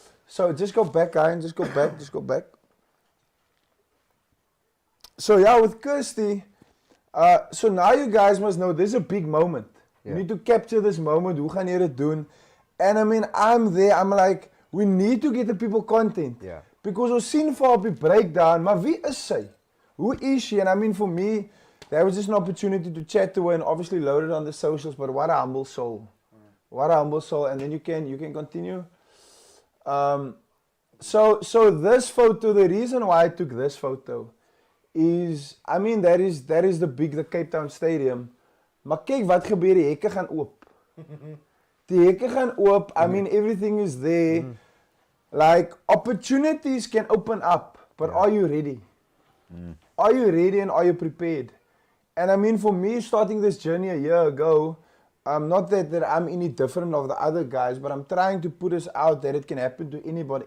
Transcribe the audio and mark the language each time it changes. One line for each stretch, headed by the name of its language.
English: So just go back, Ryan. Just go back. So yeah, with Kirsty, so now you guys must know this is a big moment. You need to capture this moment.
Afrikaans: Hoe gaan jy dit doen?
English: And I mean, I'm there. I'm like, we need to get the people content. Yeah.
Afrikaans: Because ons sien vir op die breakdown, maar wie is sy?
English: Who is she? And I mean, for me, there was just an opportunity to chat to her and obviously load it on the socials. But what a humble soul! What a humble soul! And then you can continue. So this photo, the reason why I took this photo is, I mean, that is the Cape Town Stadium.
Afrikaans: Maar kyk wat gebeur, die hekke gaan oop. Die hekke gaan oop.
English: I mean, everything is there. Like, opportunities can open up, but are you ready? Are you ready and are you prepared? And I mean, for me, starting this journey a year ago, not that I'm any different of the other guys, but I'm trying to put us out that it can happen to anybody.